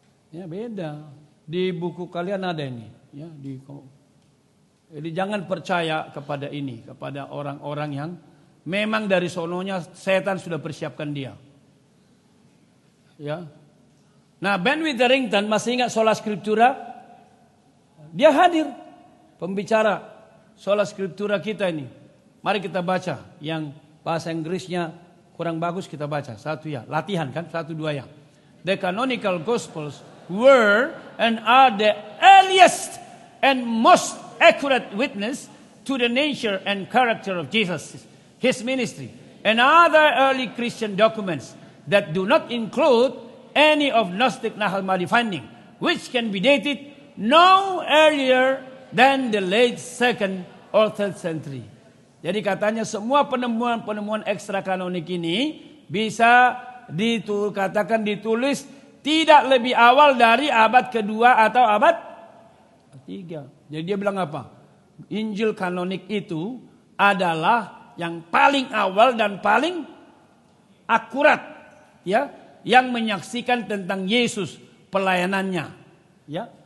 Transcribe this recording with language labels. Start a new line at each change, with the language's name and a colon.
Indonesian: Ya beda. Di buku kalian ada ini. Ya, jadi jangan percaya kepada ini, kepada orang-orang yang memang dari sononya setan sudah persiapkan dia. Ya. Nah, Ben Witherington masih ingat Sola Scriptura? Dia hadir pembicara Sola Scriptura kita ini. Mari kita baca yang bahasa Inggrisnya kurang bagus, kita baca satu ya, latihan kan, 1 2 ya.
English: The canonical gospels were and are the earliest and most accurate witness to the nature and character of Jesus, his ministry, and other early Christian documents that do not include any of Gnostic Nahal Mahdi finding, which can be dated no earlier than the late 2nd or 3rd century.
Indonesian: Jadi katanya semua penemuan-penemuan ekstra kanonik ini bisa dikatakan ditulis tidak lebih awal dari abad kedua atau abad ketiga. Jadi dia bilang apa? Injil kanonik itu adalah yang paling awal dan paling akurat, ya, yang menyaksikan tentang Yesus, pelayanannya, ya.